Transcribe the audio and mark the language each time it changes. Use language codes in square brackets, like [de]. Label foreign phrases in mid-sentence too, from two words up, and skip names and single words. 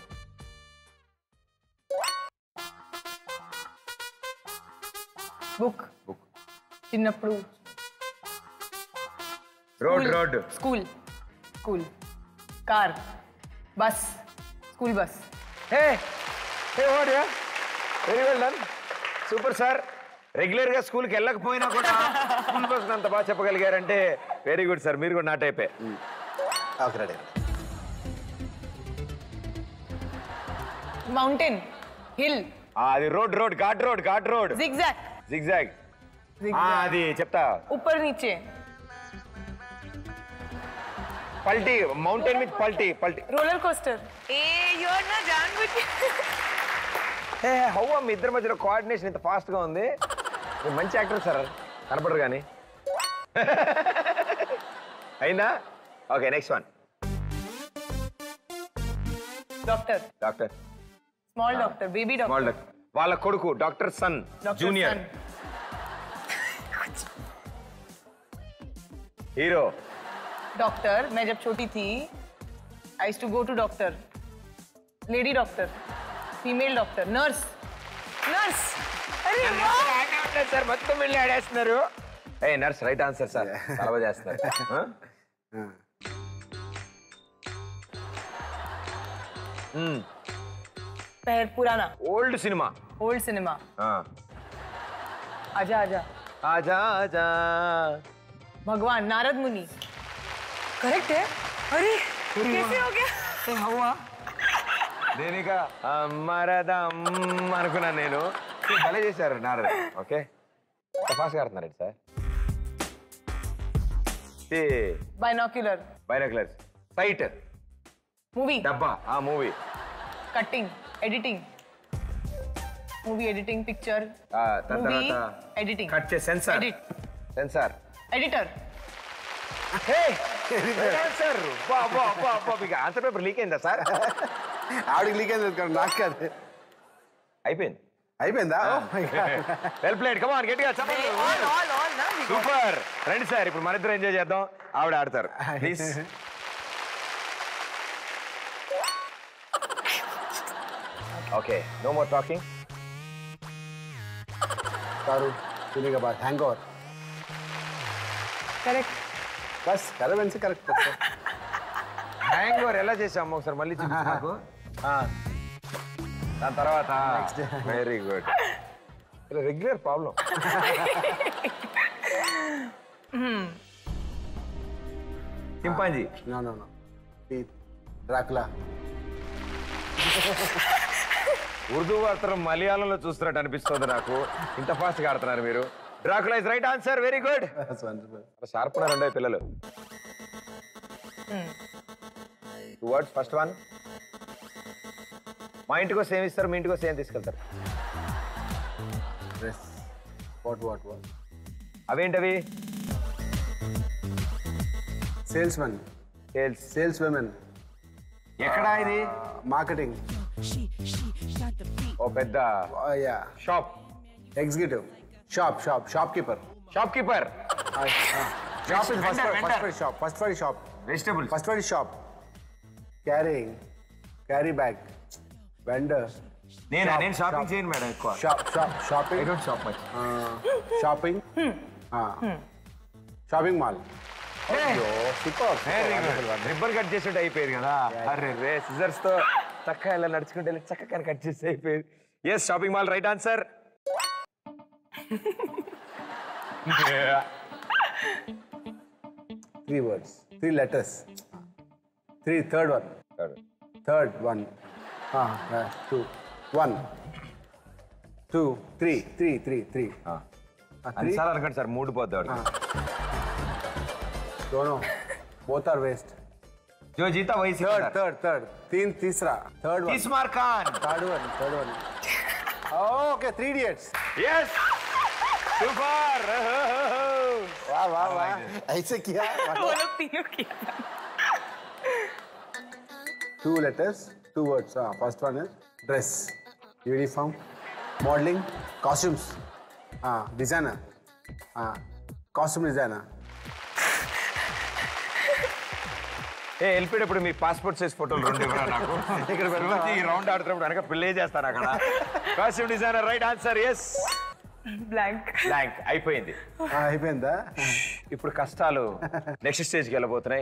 [en] బుక్. [te] చిన్నప్పుడు [en] road road School. School. Car. Bus. School bus. Hey hey what ya, very well done, Super sir. [te] రెగ్యులర్ గా స్కూల్కి వెళ్ళకపోయినా కూడా [en] school bus [te] అంత బాగా చెప్పగలిగారంటే [en] very good sir. [te] మీరు కూడా నా టైపే. [en] Okay ready. Mountain. Hill. అది road road ghat road ghat road. జిగ్జాగ్. [te] జిగ్జాగ్. అది చెప్తా. [hi] ऊपर नीचे. [te] పల్టీ. [en] mountain with [te] పల్టీ. పల్టీ. [en] Roller coaster. ए యూర్ నా जानबूझ hey how [te] మీ ఇద్దరి మధ్యలో కోఆర్డినేషన్ ఇంత ఫాస్ట్ గా ఉంది. మీరు మంచి యాక్టర్ సార్, కనపడరు కానీ. అయిందా? [en] Okay, next one. డాక్టర్. డాక్టర్. Small doctor. Baby స్మాల్ డాక్టర్. Doctor. [te] వాళ్ళ కొడుకు [en] doctor son junior. हीरो. डॉक्टर. [hi] मैं जब छोटी थी [en] I used to go to doctor. Lady doctor. Female doctor. Nurse. [hi] नर्स. अरे वाह [te] సార్ మొత్తం వెళ్ళి ఆడేస్తున్నారు. [en] a nurse right answer sir. [te] చాలా చేస్తున్నారు. [hi] पुराना [en] Old cinema. Old cinema. [hi] आजा आजा. आजा आजा. भगवान नारद मुनि. करेक्ट है. अरे कैसे हो गया? [te] హవ్వా దేనికా మరదం అనుకున్నాను నేను. భలే చేశారు నారద. ఓకే ఫాస్ట్గా ఆడుతున్నారు సార్. [en] बाइनोक्युलर. Binoculars. Sight. मूवी. [te] డబ్బా. ఆ మూవీ. [en] Cutting. Editing. Movie editing picture. [te] దాని [en] मूवी [te] తర్వాత [en] एडिटिंग. [te] కట్ చేసి సెన్సార్. [en] एडिट. సెన్సార్. एडिटर. [te] సార్ మీకు [en] answer paper leak [te] అయిందా సార్? ఆవిడకి లీక్ అయింది నాకు కాదు. అయిపోయింది. అయిపోయిందా? [en] Well played. Come on [te] గట్టిగా చెప్పండి. all ना. [en] సూపర్. [te] రండి సార్ ఇప్పుడు మన ఇద్దరు ఎంజాయ్ చేద్దాం. ఆవిడ ఆడతారు ప్లీజ్. [en] Okay no more talking. [hi] दारू पीने के बाद हैंगओवर. [en] करेक्ट. [hi] बस करेक्ट से करेक्ट. [te] హ్యాంగ్ ఓవర్ ఎలా చేసాము ఒకసారి మళ్ళీ చూపించు నాకు. దాని తర్వాత [en] very good. [te] ఇలా [en] regular problem. [te] చింపాంజీ. [en] No no no. ड्रैकुला. [te] ఉర్దూ వార్తలు మలయాళంలో చూస్తున్నట్టు అనిపిస్తుంది నాకు. ఇంత ఫాస్ట్ గా ఆడుతున్నారు మీరు. [en] Dracula is right answer. Very good. That's wonderful. [te] షార్ప్ ఉన్నారండి పిల్లలు. [en] two words. First one. [te] మా ఇంటికి వస్తే ఏమి ఇస్తారు, మీ ఇంటికి వస్తే ఏం తీసుకెళ్తారు? [en] Dress. What? [te] అవేంటవి? [en] Salesman. సేల్స్. Saleswomen. [te] ఎక్కడా ఇది? [en] Marketing. [te] ఓ పెద్ద [en] Yeah. షాప్. Executive. Shopkeeper. Shop keeper. Shop is Vendor. first for shop. వెజిటబుల్స్. First for shop. Carry bag. Vendor. [te] నేను షాపింగ్ చేయను మేడం ఎక్కువ. [en] Shopping. I don't shop much. Shopping. Shopping mall. Superb. [te] రిబ్బన్ కట్ చేసేట్టు అయిపోయేది కదా. అరే రే సిజర్స్ తో చక్కగా ఇలా నడుచుకుంటే చక్కగా కట్ చేసి అయిపోయేది. [en] Yes shopping mall right answer. 3 words. 3 letters. Third one. 2. 1. 2. 3. 3. [te] అన్నిసార్లు అనుకోండి సార్ మూడు పోద్ది వాడికి. [en] Dono. Both are waste. [hi] जो जीता वही [en] Third. तीसरा. Third one. [hi] इस्मार खान. [en] Third one. Okay, 3 idiots. Yes. Super. [hi] वाह. ऐसे किया. वो लोग तीनों किया. [en] 2 letters, 2 words. First one is dress, uniform, modeling, costumes. Designer. Costume designer. [te] వెళ్ళిపోయేటప్పుడు మీ [en] passport size [te] ఫోటోలు 2 ఇవ్వరా నాకు. ఇక్కడ ఈ రౌండ్ ఆడుతున్నప్పుడు వెనక ప్లే చేస్తాను అక్కడ. [en] Costume designer right answer. Yes. బ్లాంక్ [te] అయిపోయింది. అయిపోయిందా? ఇప్పుడు కష్టాలు నెక్స్ట్ స్టేజ్కి వెళ్ళబోతున్నాయి.